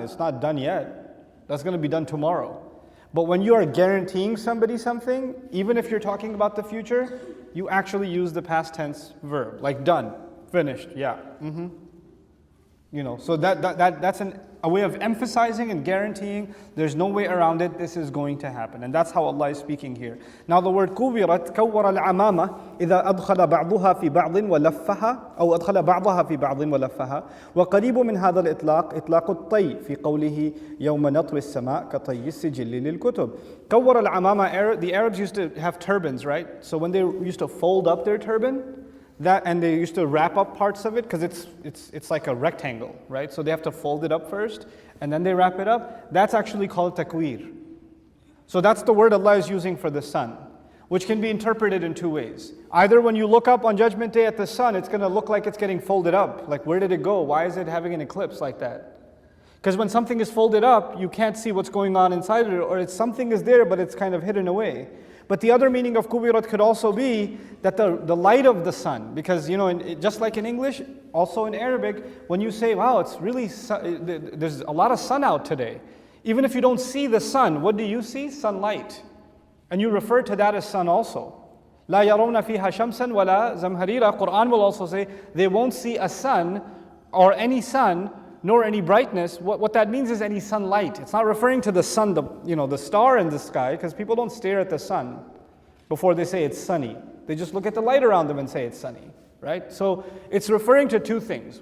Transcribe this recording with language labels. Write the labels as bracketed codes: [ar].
[en] It's not done yet. That's going to be done tomorrow. But when you are guaranteeing somebody something, even if you're talking about the future, you actually use the past tense verb, like done, finished, yeah. You know, so that's a way of emphasizing and guaranteeing there's no way around it, this is going to happen. And that's how Allah is speaking here. [ar] Now the word كُوِّرَتْ كَوَّرَ الْعَمَامَةِ إِذَا أَدْخَلَ بَعْضُهَا فِي بَعْضٍ وَلَفَّهَا أو أدخل بعضها في بعض ولفها وقريب من هذا الإطلاق إطلاق الطي في قوله يوم نطوي السماء كطي السجل للكتب. كَوَّرَ الْعَمَامَةِ, [en] the Arabs used to have turbans, right? So when they used to fold up their turban, and they used to wrap up parts of it because it's like a rectangle, right? So they have to fold it up first and then they wrap it up. That's actually called takwir. So that's the word Allah is using for the sun, which can be interpreted in two ways. Either when you look up on Judgment Day at the sun, it's going to look like it's getting folded up. Like, where did it go? Why is it having an eclipse like that? Because when something is folded up, you can't see what's going on inside it, or something is there, but it's kind of hidden away. But the other meaning of kubirat could also be that the light of the sun, because you know, just like in English, also in Arabic, when you say, wow, it's really, there's a lot of sun out today. Even if you don't see the sun, what do you see? Sunlight. And you refer to that as sun also. [ar] لا يرون فيها شمسا ولا زمهريرا. [en] Quran will also say, they won't see a sun or any sun, nor any brightness. What that means is any sunlight. It's not referring to the sun, the star in the sky, because people don't stare at the sun before they say it's sunny. They just look at the light around them and say it's sunny, right? So it's referring to two things.